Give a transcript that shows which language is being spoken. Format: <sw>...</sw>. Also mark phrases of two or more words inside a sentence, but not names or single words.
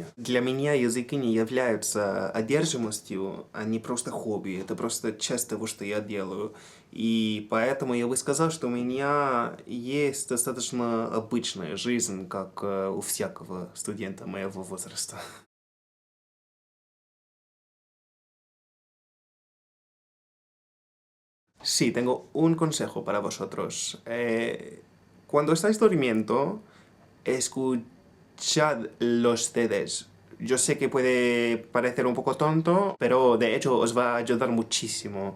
<ru>Для меня языки не являются одержимостью, они просто хобби. Это просто часть того, что я делаю. И поэтому я бы сказал, что у меня есть достаточно обычная жизнь, как у всякого студента моего возраста.</ru> <es>Sí, tengo un consejo para vosotros. Cuando estáis durmiendo, escuchad los CDs. Yo sé que puede parecer un poco tonto, pero de hecho os va a ayudar muchísimo.</es>